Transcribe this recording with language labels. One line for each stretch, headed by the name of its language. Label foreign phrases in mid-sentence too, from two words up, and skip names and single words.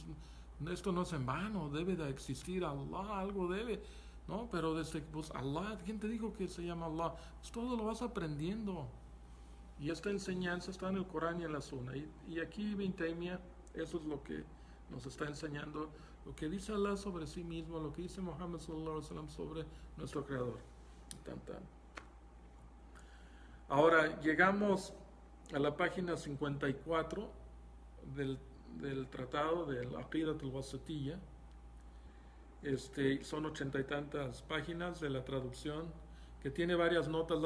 Spanish: Esto no es en vano, debe de existir Allah, algo debe. ¿No? Pero desde pues Allah, ¿quién te dijo que se llama Allah? Pues todo lo vas aprendiendo. Y esta enseñanza está en el Corán y en la Sunna. Y aquí Ibn Taymiyyah, eso es lo que nos está enseñando, lo que dice Allah sobre sí mismo, lo que dice Muhammad
Arabic: صلى الله عليه وسلم
Spanish: sobre nuestro Creador. Tan, tan. Ahora llegamos a la página 54 del tratado del Aqidat al-Wasatiyya. Son 80 y tantas páginas de la traducción, que tiene varias notas.